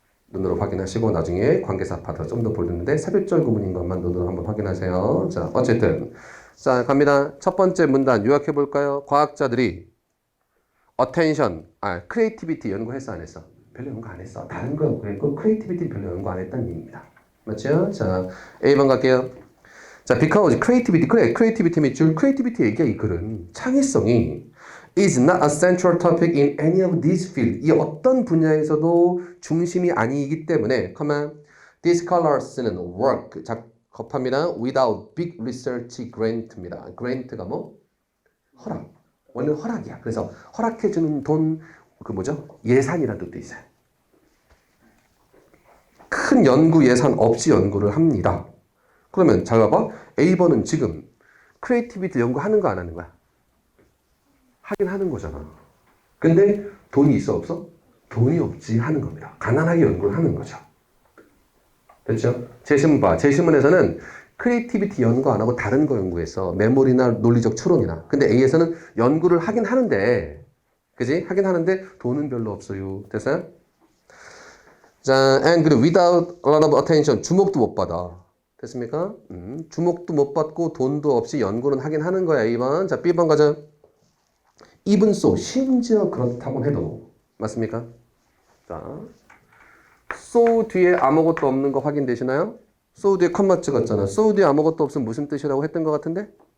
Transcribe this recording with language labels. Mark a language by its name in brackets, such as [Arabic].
[Korean] 눈으로 확인하시고 나중에 관계사 파트 좀 더 보는데 삽입절 구문인 것만 눈으로 한번 확인하세요. 자, 어쨌든 자, 갑니다. 첫 번째 문단 요약해 볼까요? 과학자들이 attention, creativity 연구했어 안 했어? 별로 연구 안 했어. 다른 거 그랬고 creativity 별로 연구 안 했다는 얘기입니다. 맞죠? 자, A번 갈게요. [English] 자, because creativity, 그래, creativity 밑줄 creativity 얘기야. [Korean] 이 글은 창의성이 [English] is not a central topic in any of these fields. [Korean] 이 어떤 분야에서도 중심이 아니기 때문에, [English] these scholars [Korean] 는 work, 작업합니다. [English] without big research grant입니다. [Korean] grant가 뭐? 허락. 원래 허락이야. 그래서 허락해주는 돈, 예산이라는 뜻도 있어요. 큰 연구 예산 없이 연구를 합니다. 그러면 잘 봐봐. A번은 지금 크리에이티비티 연구하는 거 안 하는 거야? 하긴 하는 거잖아. 근데 돈이 있어 없어? 돈이 없지 하는 겁니다. 가난하게 연구를 하는 거죠. 됐죠? 제시문 봐. 제시문에서는 크리에이티비티 연구 안 하고 다른 거 연구해서 메모리나 논리적 추론이나. 근데 A에서는 연구를 하긴 하는데, 그지? 하긴 하는데 돈은 별로 없어요. 됐어요? 자, and 그리고 [English] without a lot of attention, [Korean] 주목도 못 받아. 됐습니까? 주목도 못 받고 돈도 없이 연구는 하긴 하는 거야. 2번. 자, B번 가자. even so, 심지어 그렇다고 해도. 맞습니까? 자, so 뒤에 아무것도 없는 거 확인되시나요? so 뒤에 컴마 찍었잖아. so 뒤에 아무것도 없으면 무슨 뜻이라고 했던 것 같은데?